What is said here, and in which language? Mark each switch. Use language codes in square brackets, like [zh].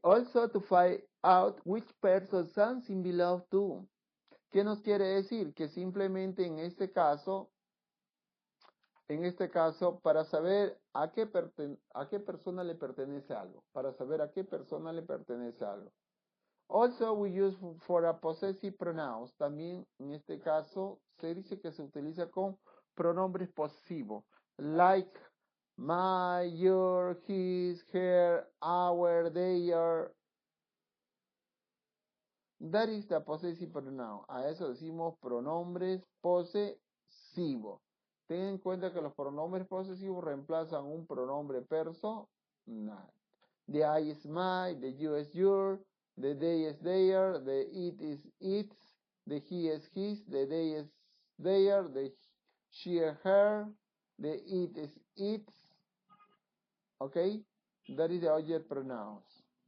[en] Also to find out which person something belongs to. [es] ¿Qué nos quiere decir? Que simplemente en este caso, para saber a qué persona le pertenece algo. Para saber a qué persona le pertenece algo. [en] Also we use for a possessive pronouns. [es] También en este caso se dice que se utiliza con pronombres posesivos. [en] Like my, your, his, her, our, their. That is the possessive pronoun. [es] A eso decimos pronombres posesivos. Ten en cuenta que los pronombres posesivos reemplazan un pronombre personal. [en] The I is my, the you is your, the they is their, the it is its, the he is his, the they is their, the she is her, the it is its. Okay? That is the object pronouns.